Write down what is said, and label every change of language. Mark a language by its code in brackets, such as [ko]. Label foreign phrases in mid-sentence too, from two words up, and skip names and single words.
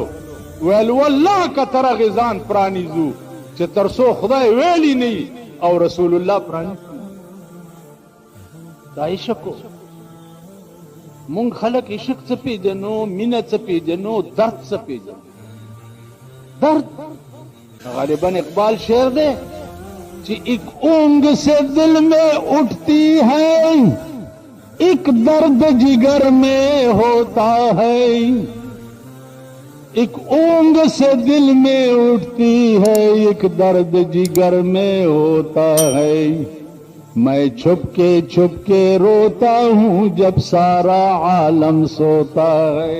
[ps] ویل والله که تر هغې ځان پرانیزو چې تر څو خدای ویلی نه او رسول الله پرانیزي. دا عشق و. مونږ خلک عشق څه پېژنو، مینه څه پېژنو، درد څه پېژنو. [ur] درد غالباً اقبال شعر دے کہ ایک اونگ سے دل میں اٹھتی ہے ایک درد جگر میں ہوتا ہے، ایک اونگ سے دل میں اٹھتی ہے، ایک درد جگر میں ہوتا ہے. میں چھپ کے روتا ہوں جب سارا عالم سوتا ہے.